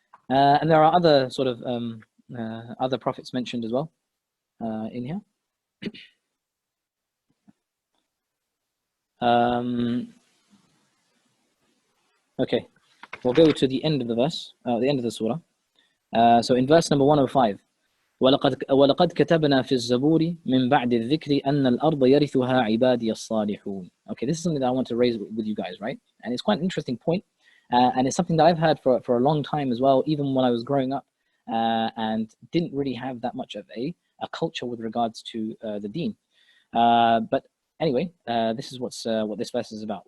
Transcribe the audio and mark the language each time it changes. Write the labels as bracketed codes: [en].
[en] And there are other sort of other prophets mentioned as well in here. Okay, we'll go to the end of the verse, the end of the surah. So in verse number 105, [ar] وَلَقَدْ كَتَبْنَا فِي الزَّبُورِ مِنْ بَعْدِ الذِّكْرِ أَنَّ الْأَرْضَ يَرِثُهَا عِبَادِيَ الصَّالِحُونَ. [en] Okay, this is something that I want to raise with you guys, right? And it's quite an interesting point, and it's something that I've heard for a long time as well, even when I was growing up, and didn't really have that much of a culture with regards to the deen. But anyway, this is what this verse is about.